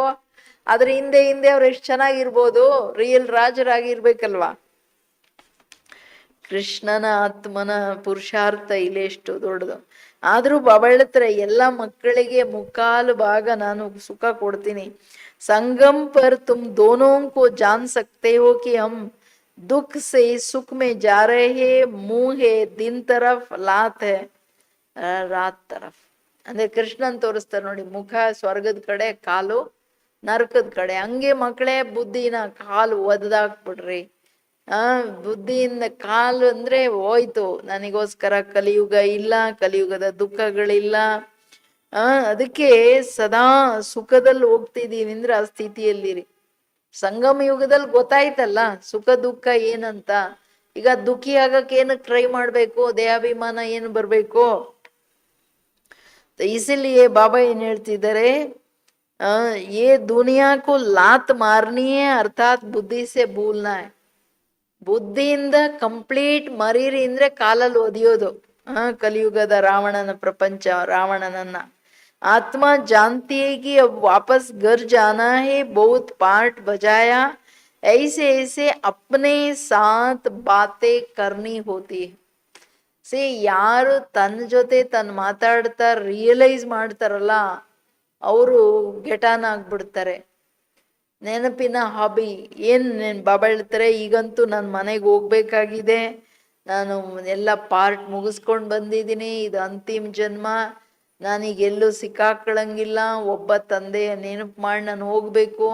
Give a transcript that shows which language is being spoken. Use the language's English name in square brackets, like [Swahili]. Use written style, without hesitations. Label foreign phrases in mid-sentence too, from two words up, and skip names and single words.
[Kannada] ಅದ್ರ ಹಿಂದೆ ಅವ್ರು ಎಷ್ಟು ಚೆನ್ನಾಗಿರ್ಬೋದು, ರಿಯಲ್ ರಾಜರಾಗಿರ್ಬೇಕಲ್ವಾ. ಕೃಷ್ಣನ ಆತ್ಮನ ಪುರುಷಾರ್ಥ ಇಲ್ಲಿ ಎಷ್ಟು ದೊಡ್ಡದು. ಆದ್ರೂ ಬಾಬಾ ಹೇಳ್ತಾರೆ, ಎಲ್ಲ ಮಕ್ಕಳಿಗೆ 3/4 ಭಾಗ ನಾನು ಸುಖ ಕೊಡ್ತೀನಿ. [Hindi] संगम पर तुम दोनों को जान सकते हो कि हम दुख से सुख में जा रहे हैं. मुंह है दिन तरफ, लात है रात तरफ. [Kannada] ಅಂದ್ರೆ ಕೃಷ್ಣನ್ ತೋರಿಸ್ತಾರೆ ನೋಡಿ, ಮುಖ ಸ್ವರ್ಗದ ಕಡೆ, ಕಾಲು ನರಕದ ಕಡೆ. ಹಂಗೆ ಮಕ್ಕಳೇ ಬುದ್ಧಿನ ಕಾಲು ಒದ್ದಾಕ್ಬಿಡ್ರಿ. ಬುದ್ಧಿಯಿಂದ ಕಾಲು ಅಂದ್ರೆ ಹೋಯ್ತು, ನನಗೋಸ್ಕರ ಕಲಿಯುಗ ಇಲ್ಲ, ಕಲಿಯುಗದ ದುಃಖಗಳಿಲ್ಲ. ಅದಕ್ಕೆ ಸದಾ ಸುಖದಲ್ಲಿ ಹೋಗ್ತಿದೀವಿ ಅಂದ್ರೆ ಆ ಸ್ಥಿತಿಯಲ್ಲಿರಿ. ಸಂಗಮ ಯುಗದಲ್ಲಿ ಗೊತ್ತಾಯ್ತಲ್ಲ ಸುಖ ದುಃಖ ಏನಂತ. ಈಗ ದುಃಖಿ ಆಗಕ್ಕೆ ಏನಕ್ಕೆ ಟ್ರೈ ಮಾಡ್ಬೇಕು? ದೇಹಾಭಿಮಾನ ಏನು ಬರ್ಬೇಕು? ಇಸಿಲಿಯೇ ಬಾಬಾ ಏನ್ ಹೇಳ್ತಿದ್ದಾರೆ, [Hindi] ये दुनिया को लात मारनी है अर्थात बुद्धि से भूलना है. [Kannada] ಬುದ್ಧಿಯಿಂದ ಕಂಪ್ಲೀಟ್ ಮರೀರಿ ಅಂದ್ರೆ ಕಾಲಲ್ಲಿ ಒದಿಯೋದು. ಕಲಿಯುಗದ ರಾವಣನ ಪ್ರಪಂಚ, ರಾವಣನನ್ನ. [Hindi] आत्मा जानती है कि अब वापस घर जाना है, बहुत पार्ट बजाया, ऐसे ऐसे अपने साथ बातें करनी होती है. [Kannada] ಯಾರು ತನ್ನ ಜೊತೆ ತನ್ನ ಮಾತಾಡ್ತಾ ರಿಯಲೈಸ್ ಮಾಡ್ತಾರಲ್ಲ, ಅವರು ಗೆಟಾನ್ ಆಗ್ಬಿಡ್ತಾರೆ. ನೆನಪಿನ ಹಾಬಿ ಏನ್ ಬಾಬಾ ಹೇಳ್ತಾರೆ, ಈಗಂತೂ ನನ್ನ ಮನೆಗೆ ಹೋಗ್ಬೇಕಾಗಿದೆ, ನಾನು ಎಲ್ಲ ಪಾರ್ಟ್ ಮುಗಿಸ್ಕೊಂಡು ಬಂದಿದ್ದೀನಿ, ಇದು ಅಂತಿಮ ಜನ್ಮ, ನಾನೀಗೆಲ್ಲೂ ಸಿಕ್ಕಾಕೊಳ್ಳಂಗಿಲ್ಲ, ಒಬ್ಬ ತಂದೆಯ ನೆನಪು ಮಾಡಿ ನಾನು ಹೋಗ್ಬೇಕು.